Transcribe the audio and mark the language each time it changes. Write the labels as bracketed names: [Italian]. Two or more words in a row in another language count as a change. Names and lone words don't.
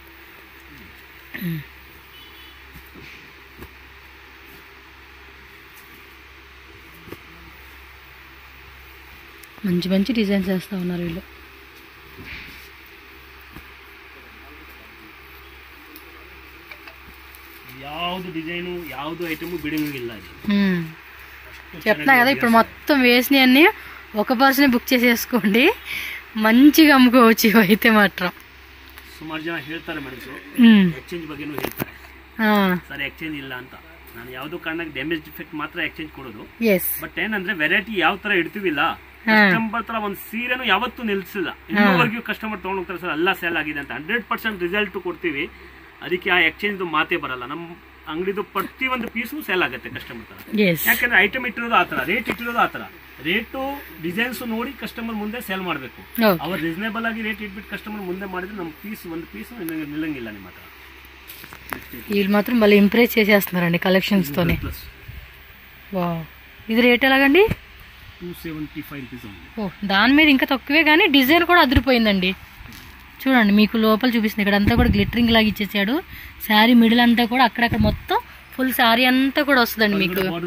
[Telugu] మంచి మంచి డిజైన్స్ వేస్తూ ఉన్నారు వీళ్ళు. చెప్తున్నా కదా, ఇప్పుడు మొత్తం వేసినవన్నీ ఒక పర్సన్ బుక్ చేసేసుకోండి, ಮಂಚಿಗೆ ಅಮ್ಕೋಚಿ ಹೋಯ್ತೆ ಮಾತ್ರ. [Kannada] ಸುಮಾರು ಜನ ಹೇಳ್ತಾರೆ ಮೇಡಮ್ ಎಕ್ಸ್ಚೇಂಜ್ ಬಗ್ಗೆನೂ ಹೇಳ್ತಾರೆ. ಸರ್ ಎಕ್ಸ್ಚೇಂಜ್ ಇಲ್ಲ ಅಂತ. ನಾನು ಯಾವುದೋ ಕಾರಣಕ್ಕೆ [English] damage defect [Kannada] ಮಾತ್ರ ಎಕ್ಸ್ಚೇಂಜ್ ಕೊಡೋದು. ಬಟ್ ಏನಂದ್ರೆ ವೆರೈಟಿ ಯಾವ ತರ ಇಡ್ತೀವಿಲ್ಲ, ಕಸ್ಟಮರ್ ತರ ಒಂದು ಸೀರೆನೂ ಯಾವತ್ತೂ ನಿಲ್ಸಿಲ್ಲ. ಇನ್ನೂವರೆಗೂ ಕಸ್ಟಮರ್ ತಗೊಂಡು ಹೋಗ್ತಾರೆ ಸರ್ ಎಲ್ಲ ಸೇಲ್ ಆಗಿದೆ ಅಂತ 100% ರಿಸಲ್ಟ್ ಕೊಡ್ತೀವಿ. ಅದಕ್ಕೆ ಆ ಎಕ್ಸ್ಚೇಂಜ್ ಮಾತೇ ಬರಲ್ಲ. ನಮ್ಮ ಅಂಗಡಿದು ಪ್ರತಿ ಒಂದು ಪೀಸು ಸೇಲ್ ಆಗುತ್ತೆ ಕಸ್ಟಮರ್ ತರ. ಯಾಕಂದ್ರೆ ಐಟಮ್ ಇಟ್ಟಿರೋದು ಆತರ, ರೇಟ್ ಇಟ್ಟಿರೋದು ಆತರ, ರೇಟು ಡಿಸೈನ್ಸ್ ನೋಡಿ ಕಸ್ಟಮರ್ ಮುಂದೆ ಸೇಲ್ ಮಾಡಬೇಕು. ಅವ್ರು ರೀಸನೇಬಲ್ ಆಗಿ ರೇಟ್ ಇಟ್ಬಿಟ್ಟು ಕಸ್ಟಮರ್ ಮುಂದೆ ಮಾಡಿದ್ರೆ ನಮ್ಮ ಪೀಸ್ ಒಂದು ಪೀಸ್ ನಿಲ್ಲಂಗಿಲ್ಲ ನಿಮ್ಮ ಹತ್ರ. [Telugu] వీళ్ళు మాత్రం మళ్ళీ ఇంప్రెస్ చేసేస్తున్నారండి కలెక్షన్స్ తోనే. వావ్, ఇది రేట్ ఎలాగండి? 275 రూపీస్. ఓ, దాని మీద ఇంకా తక్కువే, కానీ డిజైన్ కూడా అదిరిపోయిందండి. చూడండి, మీకు లోపల చూపిస్తుంది. ఇక్కడ అంతా కూడా గ్లిటరింగ్ లాగా ఇచ్చేసాడు. [English] saree middle [Telugu] అంతా కూడా అక్కడక్కడ మొత్తం [English] full saree [Telugu] అంతా కూడా వస్తుందండి మీకు.